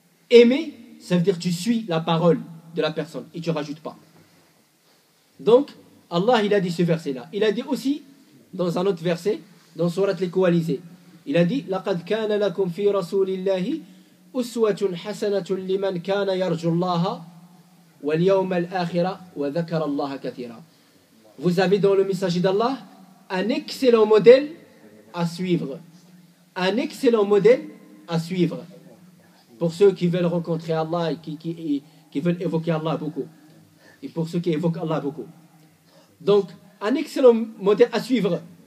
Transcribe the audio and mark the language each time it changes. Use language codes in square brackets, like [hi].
[fr] Aimer, ça veut dire tu suis la parole de la personne et tu ne rajoutes pas. Donc, Allah, il a dit ce verset-là. Il a dit aussi, dans un autre verset, dans Surat les Coalisés, il a dit [ar] لَقَدْ كَانَ لَكُمْ فِي رَسُولِ اللَّهِ أُسْوَةٌ حَسَنَةٌ لِمَنْ كَانَ يَرْجُو اللَّهَ وَالْيَوْمَ الْآخِرَ وَذَكَرَ اللَّهَ كَثِيرًا. [fr] Vous avez dans le messager d'Allah un excellent modèle à suivre. Un excellent modèle à suivre. Pour ceux qui veulent rencontrer Allah et qui veulent évoquer Allah beaucoup. Et pour ceux qui évoquent Allah beaucoup. Donc, un excellent modèle à suivre.